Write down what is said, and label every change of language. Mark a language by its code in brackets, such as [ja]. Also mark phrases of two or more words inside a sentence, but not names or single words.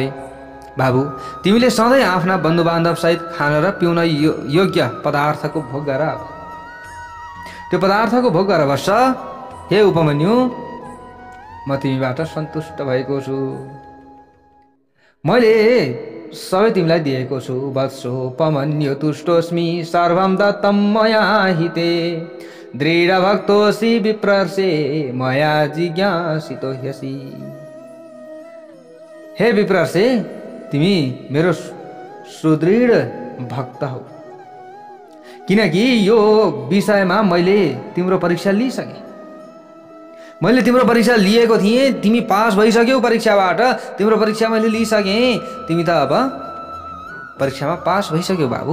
[ne] बाबु, तिमीले सधैँ आफ्ना बन्धु बान्धव सहित खान र पिउन योग्य पदार्थको भोग गर। त्यो पदार्थको भोग गर बस्छ। हे उपमन्यु, म तिमीबाट सन्तुष्ट भएको छु। मैले सबै तिमीलाई दिएको छु। [sa] वत्सो उपमन्यु तुष्टोस्मि सर्वं दत्तं मया हिते दृढ भक्तोऽसि विप्रर्षे मया जिज्ञासितो ह्यसि। [ne] हे विप्रर्षे, तिमी मेरो सुदृढ भक्त हौ, किनकि यो विषयमा मैले तिम्रो परीक्षा लिइसकेँ। मैले तिम्रो परीक्षा लिएको थिएँ, तिमी पास भइसक्यौ परीक्षाबाट। तिम्रो परीक्षा मैले लिइसकेँ, तिमी त अब परीक्षामा पास भइसक्यौ बाबु।